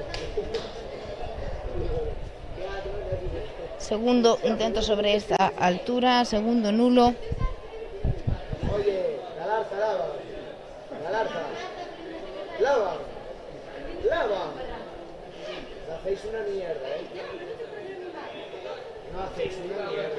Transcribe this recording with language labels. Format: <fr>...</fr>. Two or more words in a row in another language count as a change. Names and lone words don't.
<es>Segundo intento sobre esta altura, segundo nulo. Oye, lava. Hacéis una mierda, No hacéis una mierda.</es>